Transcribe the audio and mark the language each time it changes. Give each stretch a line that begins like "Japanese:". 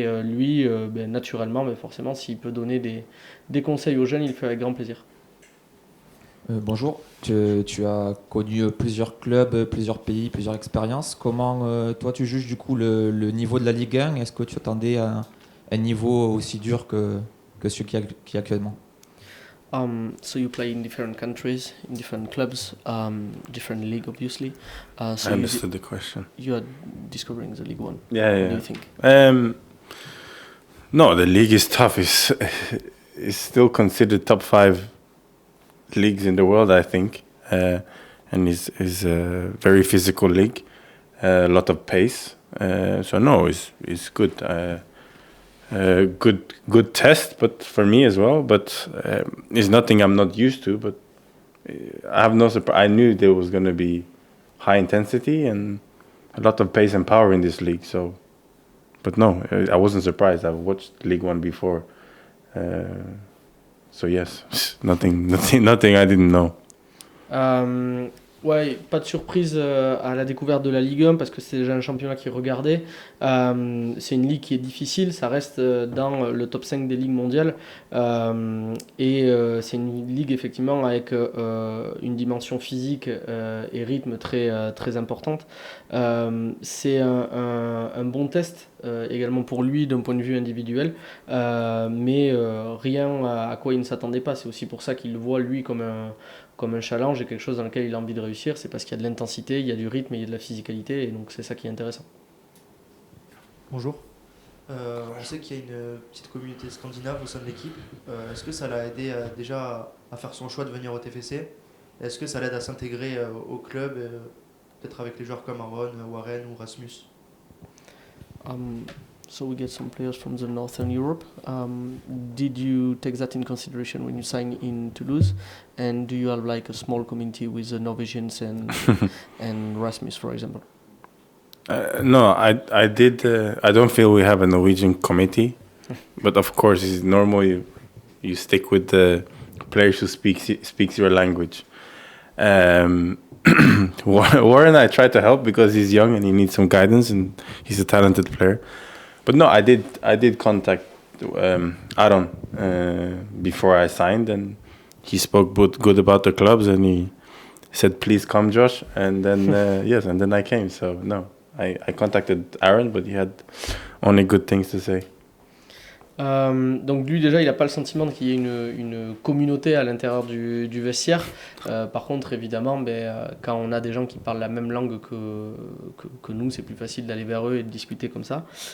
French: Et lui, naturellement, forcément, s'il peut donner des conseils aux jeunes, il le fait avec grand plaisir. Bonjour, tu as connu plusieurs clubs, plusieurs pays, plusieurs expériences. Comment toi tu juges du coup le niveau de la Ligue 1? Est-ce que tu attendais un niveau aussi dur que celui qui est actuellement?
English: So you play in different countries, in different clubs, different league obviously. So I understood the question. You are discovering the League One. Yeah, What do you think? No, the league is tough. It's still considered top 5 leagues in the world, I think, and is a very physical league, a lot of pace. So no, it's good. Good test, but for me as well. But it's nothing I'm not used to. But I have no surprise. I knew there was going to be high intensity and a lot of pace and power in this league. So, but no, I wasn't surprised. I've watched League One before. So yes, nothing I didn't know.
French: Ouais, pas de surprise à la découverte de la Ligue 1 parce que c'est déjà un championnat qui est regardé. C'est une ligue qui est difficile, ça reste dans le top 5 des ligues mondiales. Et c'est une ligue effectivement avec une dimension physique et rythme très importante. C'est un bon test également pour lui d'un point de vue individuel, mais rien à quoi il ne s'attendait pas. C'est aussi pour ça qu'il le voit lui comme comme un challenge et quelque chose dans lequel il a envie de réussir. C'est parce qu'il y a de l'intensité, il y a du rythme et il y a de la physicalité, et donc c'est ça qui est intéressant. Bonjour. On sait qu'il y a une petite communauté scandinave au sein de l'équipe. Est-ce que ça l'a aidé déjà à faire son choix de venir au TFC? Est-ce que ça l'aide à s'intégrer au club, peut-être avec les joueurs comme Aaron, Warren ou Rasmus? So we get some players from the Northern Europe. Did you take that in consideration when you signed in Toulouse? And do you have like a small community with the Norwegians and Rasmus, for example? No, I did. I don't feel we have a Norwegian committee, but of course, it's normal. You stick with the players who speaks your language. Warren, I try to help because he's young and he needs some guidance, and he's a talented player. But no, I did contact Aaron before I signed, and he spoke good about the clubs, and he said, "Please come, Josh." And then yes, and then I came. So no, I contacted Aaron, but he had only good things to say. Donc lui déjà il n'a pas le sentiment qu'il y ait une communauté à l'intérieur du vestiaire. Par contre évidemment quand on a des gens qui parlent la même langue que nous, c'est plus facile d'aller vers eux et de discuter comme ça.